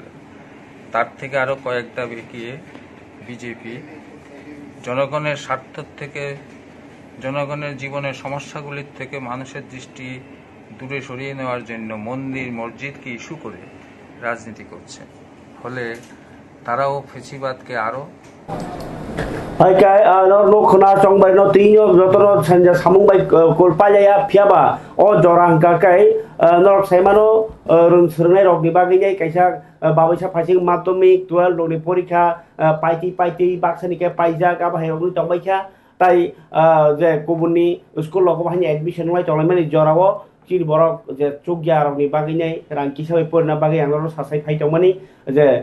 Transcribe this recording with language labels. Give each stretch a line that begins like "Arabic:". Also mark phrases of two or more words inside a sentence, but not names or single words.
Bangla: তার থেকে আরও কয়েক ধাপ এগিয়ে বিজেপি জনগণের স্বার্থ থেকে, জনগণের জীবনের সমস্যাগুলির থেকে মানুষের দৃষ্টি দূরে সরিয়ে নেওয়ার জন্য মন্দির মসজিদকে ইস্যু করে রাজনীতি করছে। ফলে তারাও ফেসিবাদকে আরও
Kok Borok: Hai no khona chongbai no tinyo jotoro sanja samungbai kolpaya phiaba o jorang ka kai no saimano rung surnai rok ni bagi jai kaisa babaisa phasing madhyamik 12 rok ni porikha paiti baksani ke paija ka bahai rok ni chongbai kha tai je kubuni school lok bahani admission lai cholaimani jorao chir borok je chugya rok ni bagi jai rangki sabai porna bagi angro sasai phai chongmani je